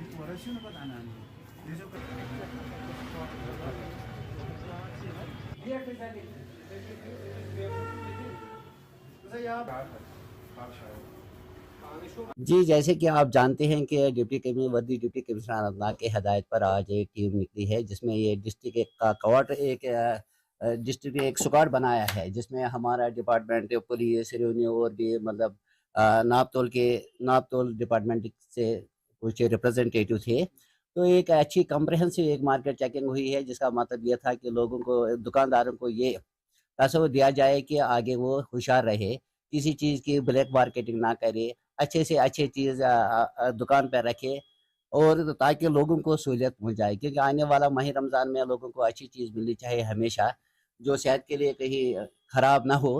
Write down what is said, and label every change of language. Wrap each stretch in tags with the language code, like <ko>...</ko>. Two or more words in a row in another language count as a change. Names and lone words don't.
<ur>جی، جیسے کہ آپ جانتے ہیں کہ ورदी</ur> <en>deputy commissioner</en> <ur>اننت ناگ کے ہدایت پر آج ایک ٹیم نکلی ہے جس میں یہ ڈسٹرکٹ کا کوارٹر ڈسٹرکٹ ایک اسکواڈ بنایا ہے جس میں ہمارا</ur> <en>department police revenue</en> <ur>اور بھی مطلب ناپتول ڈپارٹمنٹ سے کچھ ریپرزینٹیٹیو تھے. تو ایک اچھی کمپریہنسو ایک</ur> <en>market checking</en> <ur>ہوئی ہے جس کا مطلب یہ تھا کہ لوگوں کو دکانداروں کو یہ تصور دیا جائے کہ آگے وہ ہوشیار رہے, کسی چیز کی</ur> <en>black marketing</en> <ur>نہ کرے, اچھے سے اچھے چیز دکان پہ رکھے اور تاکہ لوگوں کو سہولت مل جائے, کیونکہ آنے والا ماہ رمضان میں لوگوں کو اچھی چیز ملنی چاہیے ہمیشہ جو صحت کے لیے کہیں خراب نہ ہو.</ur>